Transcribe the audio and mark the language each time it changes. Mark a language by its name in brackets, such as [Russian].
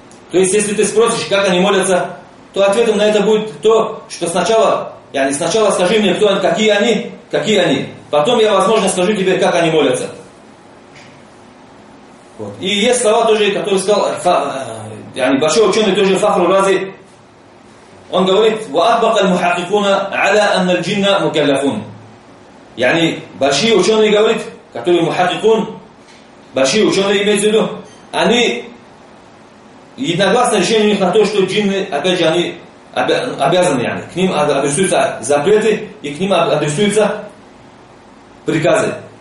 [Russian] То есть, если ты спросишь, как они молятся, то ответом на это будет то, что сначала скажи мне, кто они, какие они. Потом я, возможно, скажу тебе, как они молятся. Вот. И есть слова тоже, которые сказал большой ученый тоже Фахру Рази. Он говорит, [Arabic] وَأَطْبَقَ الْمُحَقِّقُونَ عَلَىٰ أَنَّ الْجِنَّ مُكَلَّفُونَ. [Russian] Yani, большие ученые, говорит, которые мухаккикун, большие ученые имеют в виду, они единогласно решение у них на то, что джинны, опять же, они обязаны, к ним адресуются запреты и к ним адресуются приказы.